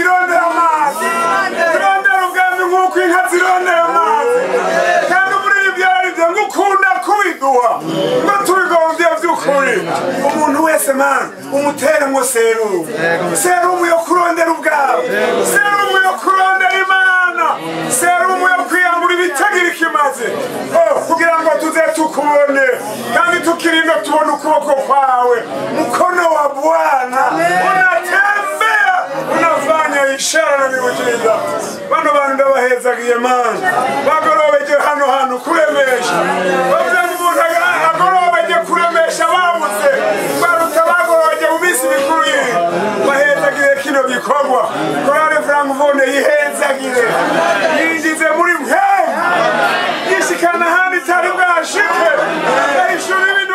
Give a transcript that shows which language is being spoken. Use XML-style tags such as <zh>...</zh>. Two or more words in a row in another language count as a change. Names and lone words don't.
<rn>irondera amazi turondere ubwami nk'uko inka zirondera amazi kandi muri ibyo aribyo ngukunda kubiduha ngo tubigombye by'ukuri umuntu wese mana umuteremo serumu yo kurondera ubwawe serumu yo kurondera imana serumu yo kwiyambura ibitagira ikimaze kugira ngo tuze tukubone kandi tukirinda tubone ukuboko kwawe</rn> <sw>mkono wa Bwana unatembea unafanya ishara na miujiza</sw> <rn>bano bantu ndabahezagiye mana bagorobeje hano kuremesha bavuze umuntu agorobeje kuremesha babuze baruta bagorobeje mu minsi mikuru yiri bahezagire kino gikorwa korale Frankfurt yihezagire yinjize muri mpemu yishikana handi tari bwashike yishura ibintu</rn>